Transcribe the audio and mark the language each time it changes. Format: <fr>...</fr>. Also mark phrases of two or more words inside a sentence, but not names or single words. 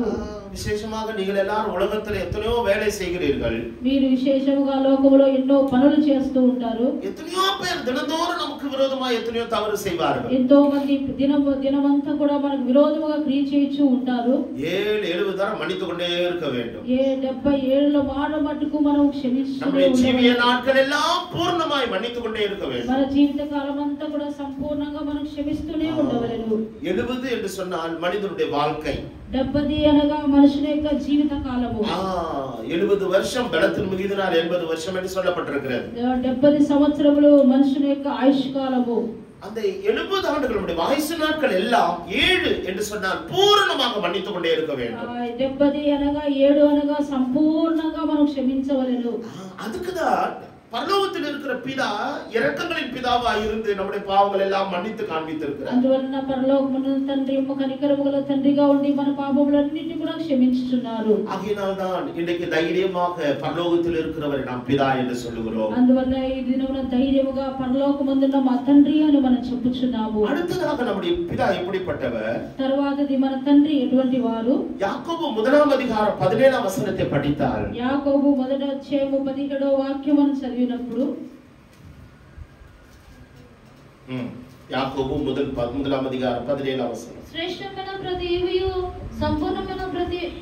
<ta>விசேஷமாக நீங்கள் எல்லாரும் உலகத்தில் எத்தனையோ வேலை செய்கிறீர்கள்.</ta> <te>మీరు విశేషముగా లోకములో ఎన్నో పనులు చేస్తూ ఉంటారు.</te> <ta>எத்தனையோ பேர் தினந்தோறும் நமக்கு விரோதமாக எத்தனையோ தவறு செய்வார்கள்.</ta> <te>ఎంతో మంది దినమంతా కూడా మనకు విరోధముగా క్రియ చేయించు ఉంటారు.</te> <ta>7-7 தரம் மன்னித்து கொண்டே இருக்க வேண்டும்.</ta> <te>77 మాట మట్టుకు మనం క్షమిస్తూనే</te> <ta>நம்முடைய</ta> <te>ఉండాలి.</te> <ta>ஜீவிய நாட்கள் எல்லாம் பூர்ணமாய் மன்னித்து கொண்டே இருக்க வேண்டும்.</ta> <te>మన జీవిత కాలం అంతా కూడా సంపూర్ణంగా మనం క్షమిస్తూనే ఉండవలెను.</te> <ta>70 என்று சொன்னால் మనిషినుடைய வாழ்க்கை.</ta> <te>70 అనగా మనుషుని యొక్క జీవిత కాలము.</te> <ta>70 வருஷம் பலத்தின் மிகுதினால் 80 வருஷம் என்று சொல்லப்பட்டிருக்கிறது.</ta> <te>70 సంవత్సరములు మనుషుని యొక్క ఆయుష్ కాలము.</te> <ta>அந்த 70 ஆண்டுகளுடைய ஆயுசு நாட்கள் எல்லாம் 7 என்று சொன்னால் பூரணமாக மன்னித்து கொண்டே இருக்க வேண்டும்.</ta> <te>70 అనగా 7 అనగా సంపూర్ణంగా మనం క్షమించవలెను.</te> <ta>அதுக்குதான் பரலோகத்தில் இருக்கிற பிதா இரக்கங்களின் பிதாவாய் இருந்து நம்முடைய பாவங்கள் எல்லாம் மன்னித்து காண்பித்திருக்கிறார்.</ta> <te>అందువలన పరలోకమున తండ్రి కనికరము గల తండ్రిగా ఉండి మన పాపములన్నిటిని కూడా క్షమించుచున్నారు.</te> <ta>ஆகையினால்தான் இன்றைக்கு தைரியமாக பரலோகத்தில் இருக்கிறவரை நாம் பிதா என்று சொல்லுகிறோம்.</ta> <te>అందువల్ల ఈ దినమున ధైర్యముగా పరలోకమందున్న మా తండ్రి అని మనం చెప్పుచున్నాము.</te> <ta>அடுத்ததாக நம்முடைய பிதா எப்படிப்பட்டவர்?</ta> <te>తరువాతది మన తండ్రి ఎటువంటి వారు? యాకోబు 1వ అధ్యాయం 17వ</te> <ta>வசனத்தை படித்தால்</ta> <te>యాకోబు 1వ అధ్యాయం 17వ వాక్యమును చదివినప్పుడు యాకోబు 1వ అధ్యాయం 17వ వచనం శ్రేష్టమైన ప్రతి ఈవియు సంపూర్ణమైన ప్రతి</te>